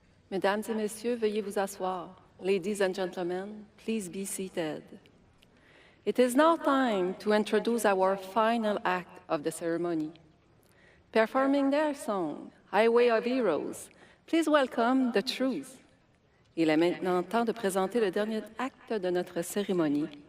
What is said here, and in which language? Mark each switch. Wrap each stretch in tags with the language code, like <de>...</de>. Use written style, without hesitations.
<fr>Mesdames et messieurs, veuillez vous asseoir.</fr> <en>Ladies and gentlemen, please be seated. It is now time to introduce our final act of the ceremony. Performing their song, Highway of Heroes, please welcome the Troops.</en> <fr>Il est maintenant temps de présenter le dernier acte de notre cérémonie.</fr>